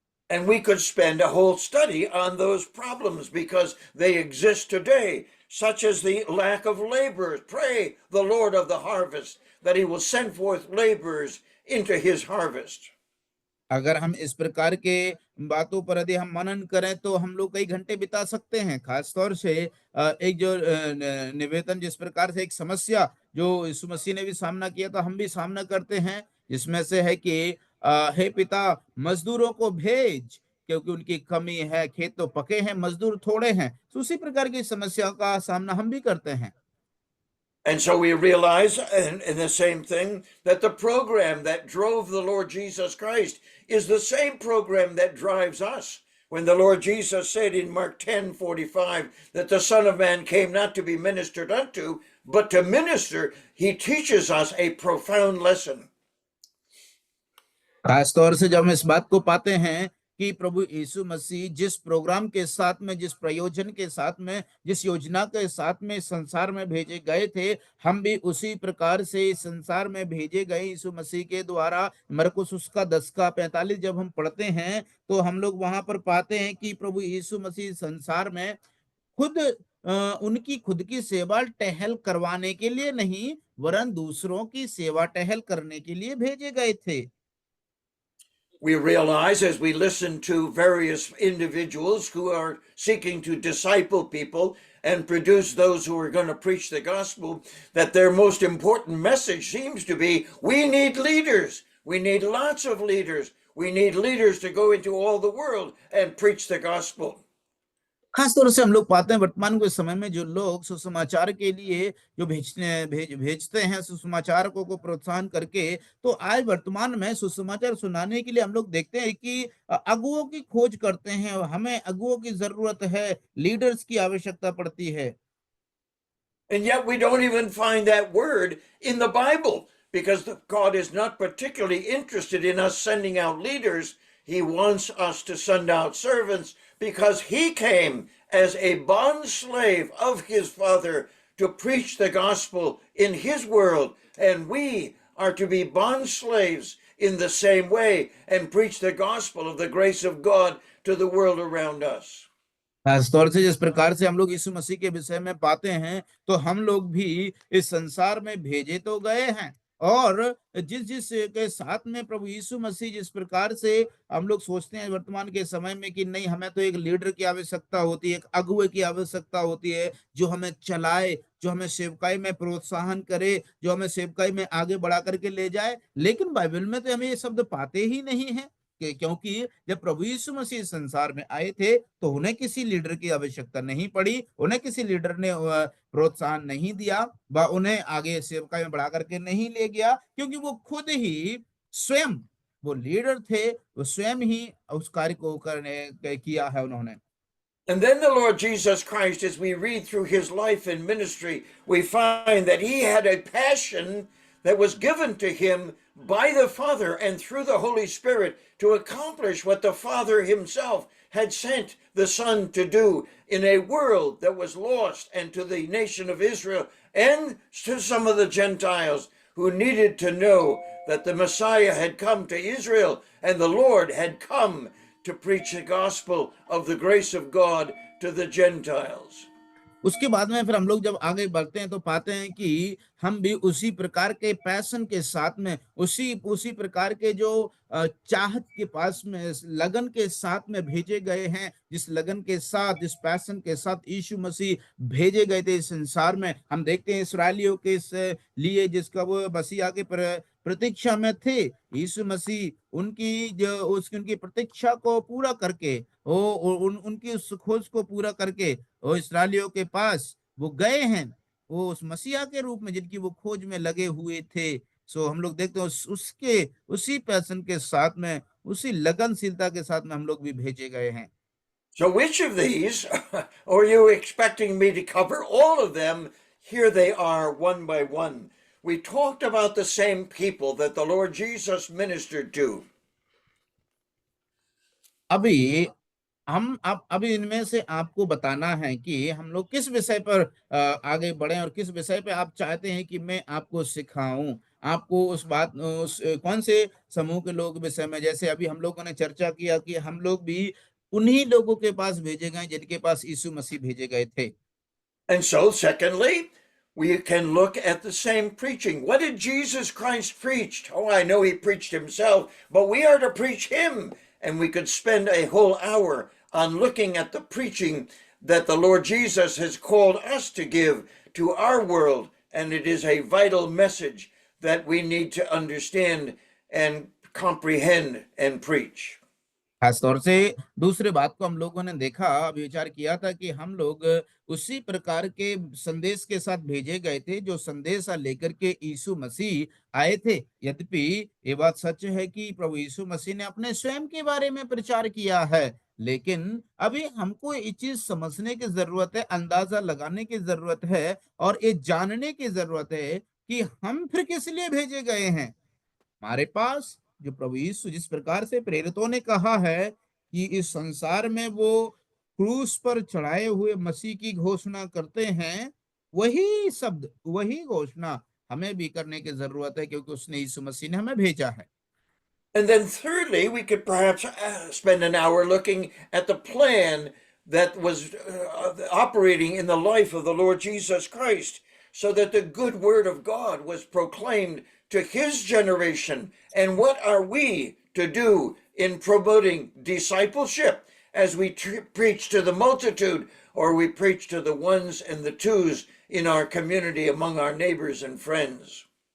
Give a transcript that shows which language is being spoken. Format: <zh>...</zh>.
<en>And we could spend a whole study on those problems because they exist today, such as the lack of laborers. Pray the Lord of the harvest that he will send forth laborers into his harvest.</en> <hi>अगर हम इस प्रकार के बातों पर यदि हम मनन करें तो हम लोग कई घंटे बिता सकते हैं। खास तौर से एक जो निवेदन जिस प्रकार से एक समस्या जो यीशु मसीह ने भी सामना किया था, हम भी सामना करते हैं, जिसमें से है कि हे पिता मजदूरों को भेज क्योंकि उनकी कमी है, खेत तो पके हैं मजदूर थोड़े हैं। तो उसी प्रकार की समस्या का सामना हम भी करते हैं।</hi> <en>And so we realize in the same thing that the program that drove the Lord Jesus Christ is the same program that drives us. When the Lord Jesus said in Mark 10:45 that the Son of Man came not to be ministered unto, but to minister, he teaches us a profound lesson.</en> <hi>खास तौर से जब हम इस बात को पाते हैं कि प्रभु यीशु मसीह जिस प्रोग्राम के साथ में, जिस प्रयोजन के साथ में, जिस योजना के साथ में संसार में भेजे गए थे, हम भी उसी प्रकार से संसार में भेजे गए यीशु मसीह के द्वारा। मरकुस उसका 10:45 जब हम पढ़ते हैं तो हम लोग वहां पर पाते हैं कि प्रभु यीशु मसीह संसार में खुद उनकी खुद की सेवा टहल करवाने के लिए नहीं, वरन दूसरों की सेवा टहल करने के लिए भेजे गए थे।</hi> <en>We realize as we listen to various individuals who are seeking to disciple people and produce those who are going to preach the gospel that their most important message seems to be we need leaders. We need lots of leaders. We need leaders to go into all the world and preach the gospel.</en> <hi>खास तौर से हम लोग पाते हैं वर्तमान के समय में जो लोग सुसमाचार के लिए जो भेजते हैं सुसमाचार को प्रोत्साहन करके, तो आज वर्तमान में सुसमाचार सुनाने के लिए हम लोग देखते हैं कि अगुओं की खोज करते हैं, और हमें अगुओं की जरूरत है, लीडर्स की आवश्यकता पड़ती है।</hi> <en>And yet we don't even find that word in the Bible because God is not particularly interested in us sending out leaders. He wants us to send out servants because he came as a bond slave of his Father to preach the gospel in his world. And we are to be bond slaves in the same way and preach the gospel of the grace of God to the world around us.</en> <hi>खास तौर से जिस प्रकार से हम लोग यीशु मसीह के विषय में पाते हैं, तो हम लोग भी इस संसार में भेजे तो गए हैं, और जिस जिस के साथ में प्रभु यीशु मसीह जिस प्रकार से हम लोग सोचते हैं वर्तमान के समय में कि नहीं, हमें तो एक लीडर की आवश्यकता होती है, एक अगुवे की आवश्यकता होती है, जो हमें चलाए, जो हमें सेवकाई में प्रोत्साहन करे, जो हमें सेवकाई में आगे बढ़ा करके ले जाए। लेकिन बाइबल में तो हमें ये शब्द पाते ही नहीं है, क्योंकि जब प्रभु यीशु मसीह संसार में आए थे, तो उन्हें किसी लीडर की आवश्यकता नहीं पड़ी, उन्हें किसी लीडर ने प्रोत्साहन नहीं दिया, व उन्हें आगे सेवकाई में बढ़ा करके नहीं ले गया, क्योंकि वो खुद ही स्वयं वो लीडर थे, वो स्वयं ही उस कार्य को करने किया है उन्होंने।</hi> <en>And then the Lord Jesus Christ, as we read through his life and ministry, we find that he had a passion that was given to him by the Father and through the Holy Spirit to accomplish what the Father himself had sent the Son to do in a world that was lost, and to the nation of Israel and to some of the Gentiles who needed to know that the Messiah had come to Israel and the Lord had come to preach the gospel of the grace of God to the Gentiles.</en> <hi>उसके बाद में फिर हम लोग जब आगे बढ़ते हैं, तो पाते हैं कि हम भी उसी प्रकार के पैशन के साथ में, उसी उसी प्रकार के जो चाहत के पास में, लगन के साथ में भेजे गए हैं, जिस लगन के साथ, जिस पैशन के साथ यीशु मसीह भेजे गए थे इस संसार में। हम देखते हैं इसराइलियों के इस लिए जिसका वो मसीहा के प्रतीक्षा में थे, यीशु मसीह उनकी जो उसकी उनकी प्रतीक्षा को पूरा करके, वो उनकी उस खोज को पूरा करके वो इसराइलियों के पास वो गए हैं, वो उस मसीहा के रूप में जिनकी वो खोज में लगे हुए थे। सो हम लोग देखते हैं उसके उसी पैशन के साथ में, उसी लगनशीलता के साथ में हम लोग भी भेजे गए हैं।</hi> <en>So, which of these are you expecting me to cover? All of them. Here they are one by one. We talked about the same people that the Lord Jesus ministered to.</en> <hi>अभी हम अब अभी इनमें से आपको बताना है कि हम लोग किस विषय पर आगे बढ़े, और किस विषय पे आप चाहते हैं कि मैं आपको सिखाऊं, आपको कौन से समूह के लोग विषय में। जैसे अभी हम लोगों ने चर्चा किया कि हम लोग भी उन्हीं लोगों के पास भेजे गए जिनके पास यीशु मसीह भेजे गए थे।</hi> <en>And so, secondly, we can look at the same preaching. What did Jesus Christ preach? Oh, I know he preached himself, but we are to preach him. And we could spend a whole hour on looking at the preaching that the Lord Jesus has called us to give to our world. And it is a vital message that we need to understand and comprehend and preach.</en> <hi>खास तौर से दूसरे बात को हम लोगों ने देखा, विचार किया था कि हम लोग उसी प्रकार के संदेश के साथ भेजे गए थे जो संदेशा लेकर के यीशु मसीह आए थे। यद्यपि ये बात सच है कि प्रभु यीशु मसीह ने अपने स्वयं के बारे में प्रचार किया है, लेकिन अभी हमको ये चीज समझने की जरूरत है, अंदाजा लगाने की जरूरत है, और ये जानने की जरूरत है कि हम फिर किस लिए भेजे गए हैं। हमारे पास जो प्रभु यीशु जिस प्रकार से प्रेरितों ने कहा है कि इस संसार में वो क्रूस पर चढ़ाए हुए मसीह की घोषणा करते हैं, वही शब्द, वही घोषणा हमें भी करने की जरूरत है, क्योंकि उसने यीशु मसीह ने हमें भेजा है।</hi> <en>And then thirdly, we could perhaps spend an hour looking at the plan that was operating in the life of the Lord Jesus Christ, so that the good word of God was proclaimed to his generation. And what are we to do in promoting discipleship as we preach to the multitude, or we preach to the ones and the twos in our community among our neighbors and friends?</en>